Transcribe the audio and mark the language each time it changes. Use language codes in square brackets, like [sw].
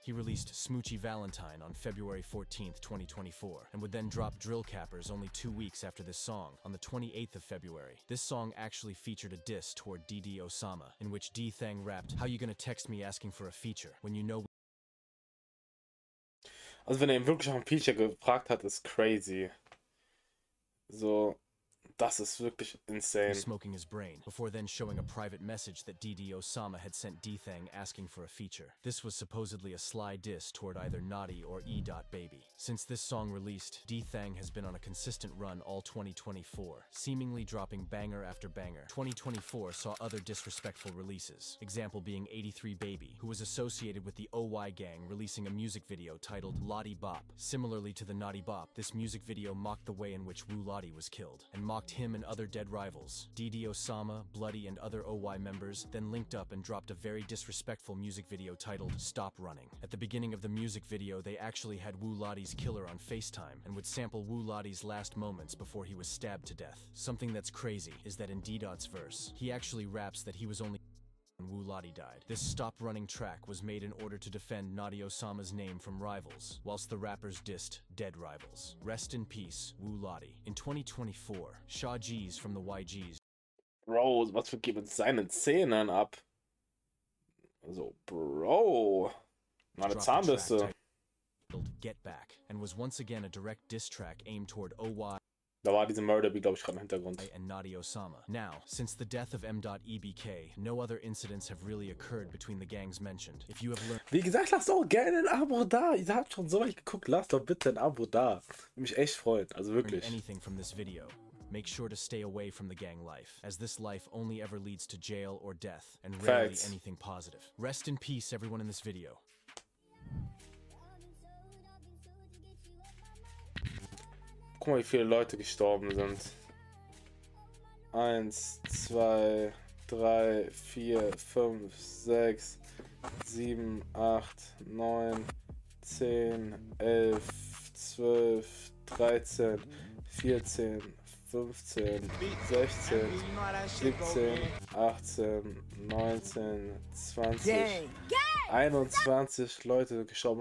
[en] He released Smoochy Valentine on February 14th, 2024, and would then drop Drill Cappers only 2 weeks after this song, on the 28th of February. This song actually featured a diss toward DD Osama, in which D-Thang rapped, "How you gonna text me asking for a feature, when you know..." [de] Also wenn er ihn wirklich nach einem Feature gefragt hat, ist crazy. So, das ist wirklich insane. [en] Smoking his brain, before then showing a private message that DD Osama had sent D-Thang asking for a feature. This was supposedly a sly diss toward either Naughty or E. Baby. Since this song released, D-Thang has been on a consistent run all 2024, seemingly dropping banger after banger. 2024 saw other disrespectful releases, example being 83 Baby, who was associated with the OY gang, releasing a music video titled Lottie Bop. Similarly to the Naughty Bop, this music video mocked the way in which Wu Lottie was killed, and mocked him and other dead rivals. DD Osama, Bloody, and other OY members then linked up and dropped a very disrespectful music video titled Stop Running. At the beginning of the music video, they actually had Wu Lottie's killer on FaceTime and would sample Wu Lottie's last moments before he was stabbed to death. Something that's crazy is that in D-Dot's verse, he actually raps that he was only when Wu Lottie died. This Stop Running track was made in order to defend Naughty Osama's name from rivals, whilst the rappers dissed dead rivals. Rest in peace, Wu Lottie. In 2024, Shaw G's from the YGs. [de] Bro, was geht mit seinen Zähnen ab? Also, Bro. Meine Zahnbürste. [en] Get Back, and was once again a direct diss track aimed toward OY. [de] Da war diese Murder-Beat, glaube ich, gerade im Hintergrund. [en] And Naughty Osama. Now, since the death of M.EBK, no other incidents have really occurred between the gangs mentioned. If you have learned... [de] Wie gesagt, lasst auch gerne ein Abo da. Ihr habt schon so weit geguckt, lasst doch bitte ein Abo da. Würde mich echt freuen, also wirklich. [en] Anything from this video, make sure to stay away from the gang life, as this life only ever leads to jail or death, and rarely anything positive. Rest in peace, everyone in this video. [de] Guck mal, wie viele Leute gestorben sind. 1, 2, 3, 4, 5, 6, 7, 8, 9, 10, 11, 12, 13, 14, 15, 16, 17, 18, 19, 20, 21 Leute gestorben.